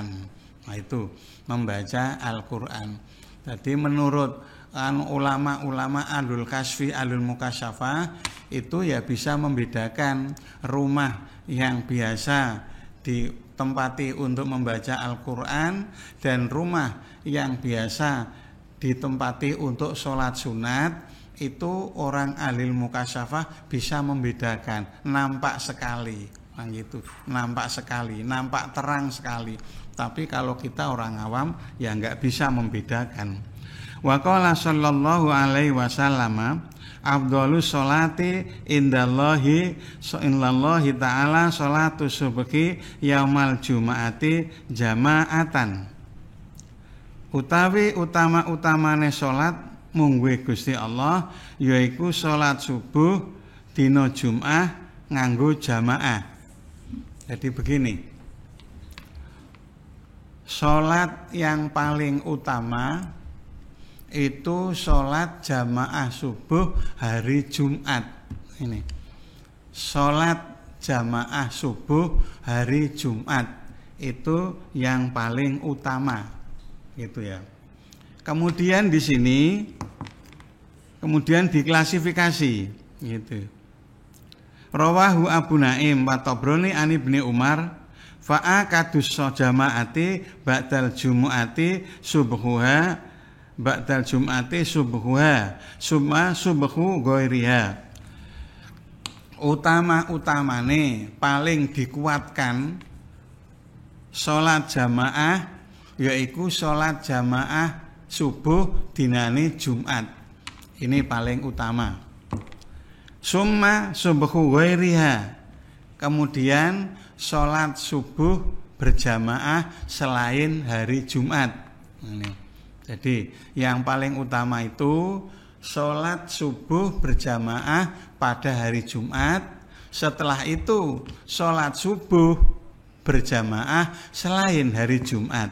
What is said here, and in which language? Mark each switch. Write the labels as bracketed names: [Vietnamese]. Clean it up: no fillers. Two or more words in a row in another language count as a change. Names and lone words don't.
[Indonesian] Nah itu membaca Al-Qur'an. Jadi menurut ulama-ulama [Arabic] أهل الكشف أهل المكاشفة [Indonesian] itu ya bisa membedakan rumah yang biasa ditempati untuk membaca Al-Qur'an dan rumah yang biasa ditempati untuk sholat sunat. Itu orang [Arabic] أهل المكاشفة [Indonesian] bisa membedakan, nampak sekali, gitu, nampak sekali, nampak terang sekali. Tapi kalau kita orang awam ya nggak bisa membedakan. [Arabic] وقال صلى الله عليه وسلم, أفضل الصلاة عند الله تعالى صلاة الصبح يوم الجمعة جماعة. [Javanese] utawi utama-utamane salat mungguhe Gusti Allah yaiku salat subuh dina Jumat nganggo jamaah. [Indonesian] Jadi begini, salat yang paling utama itu salat jamaah subuh hari Jumat. Ini salat jamaah subuh hari Jumat itu yang paling utama, gitu ya. Kemudian di sini kemudian diklasifikasi, gitu. [Arabic] رواه أبو نعيم والطبراني عن ابن عمر فآكد الجماعات بعد الجمعة صبحها بعد الجمعة صبحها ثم صبح غيرها. [Javanese] Utama-utamane paling dikuatkan salat jamaah yaiku salat jamaah subuh dinane Jumat. [Indonesian] Ini paling utama. [Arabic] ثم صبح غيرها. [Indonesian] Kemudian salat subuh berjamaah selain hari Jumat. Ini. Jadi yang paling utama itu salat subuh berjamaah pada hari Jumat. Setelah itu salat subuh berjamaah selain hari Jumat.